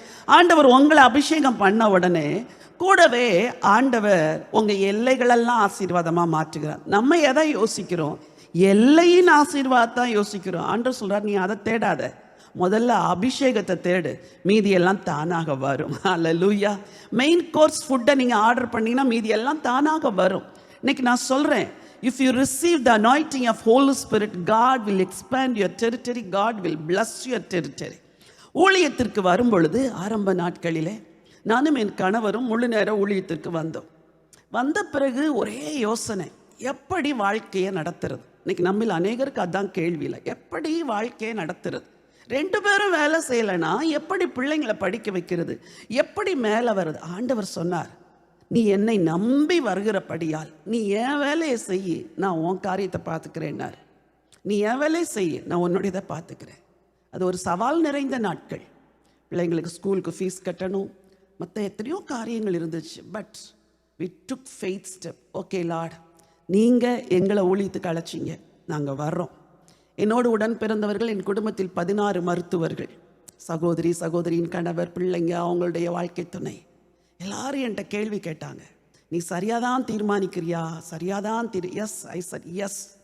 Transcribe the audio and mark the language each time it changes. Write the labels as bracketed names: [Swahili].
[Tamil] ஆண்டவர் உங்களை அபிஷேகம் பண்ண உடனே கூடவே ஆண்டவர் உங்க எல்லைகளெல்லாம் ஆசீர்வாதமா மாற்றுகிறார். நம்ம எதை யோசிக்கிறோம்? எல்லையின் ஆசீர்வாதத்தான் யோசிக்கிறோம். ஆண்டவர் சொல்றார், நீ அதை தேடாத, முதல்ல அபிஷேகத்தை தேடு, மீதி எல்லாம் தானாக வரும். ஹல்லேலூயா. மெயின் கோர்ஸ் ஃபுட்டை நீங்க ஆர்டர் பண்ணீங்கன்னா மீதி எல்லாம் தானாக வரும். இன்னைக்கு நான் சொல்றேன், [English] if you receive the anointing of Holy Spirit, God will expand your territory, God will bless your territory. [Tamil] ஊழியத்திற்கு வரும் பொழுது ஆரம்ப நாட்களிலே நானும் என் கணவரும் முழு நேர ஊழியத்திற்கு வந்த பிறகு ஒரே யோசனை, எப்படி வாழ்க்கையை நடத்துறது? இன்னைக்கு நம்மில் அநேகருக்கு அதான் கேள்வியில், எப்படி வாழ்க்கையை நடத்துறது? 2 பேரும் வேலை செய்யலைன்னா எப்படி பிள்ளைங்களை படிக்க வைக்கிறது? எப்படி மேலே வருது? ஆண்டவர் சொன்னார், நீ என்னை நம்பி வருகிறபடியால் நீ என் வேலையை செய்ய, நான் உன் காரியத்தை பார்த்துக்கிறேன்னார். நீ என் வேலையை செய்ய, நான் உன்னுடையதை பார்த்துக்கிறேன். அது ஒரு சவால் நிறைந்த நாட்கள். பிள்ளைங்களுக்கு ஸ்கூலுக்கு ஃபீஸ் கட்டணும், மற்ற எத்தனையோ காரியங்கள் இருந்துச்சு. [English] But we took faith step. [Tamil] Okay Lord, நீங்கள் எங்களை ஊழியத்துக்கு அழைச்சிங்க, நாங்கள் வர்றோம். என்னோடு உடன் பிறந்தவர்கள், என் குடும்பத்தில் 16 மருத்துவர்கள், சகோதரியின் கணவர், பிள்ளைங்க, அவங்களுடைய வாழ்க்கை துணை, எல்லாரும் என்கிட்ட கேள்வி கேட்டாங்க. நீ சரியாதான் தீர்மானிக்கிறியா? எஸ் ஐ சார் எஸ்.